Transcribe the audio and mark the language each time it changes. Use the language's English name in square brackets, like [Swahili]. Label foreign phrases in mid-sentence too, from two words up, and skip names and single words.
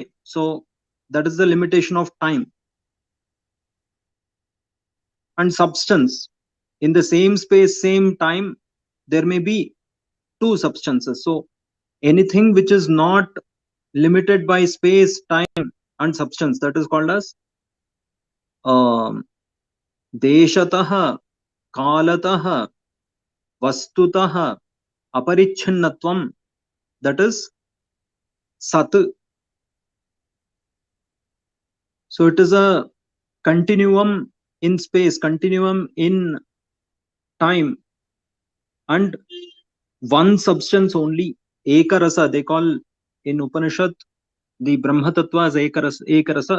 [English] So that is the limitation of time. And substance. In the same space, same time, there may be two substances. So anything which is not limited by space, time and substance, that is called as [Sanskrit] deshatah, kalatah, vastutah, aparichhinnatvam, [English] that is sat. So it is a continuum in space, continuum in time, and one substance only. Ekarasa, they call in Upanishad the [Sanskrit] Brahma Tattva [English] as Ekarasa.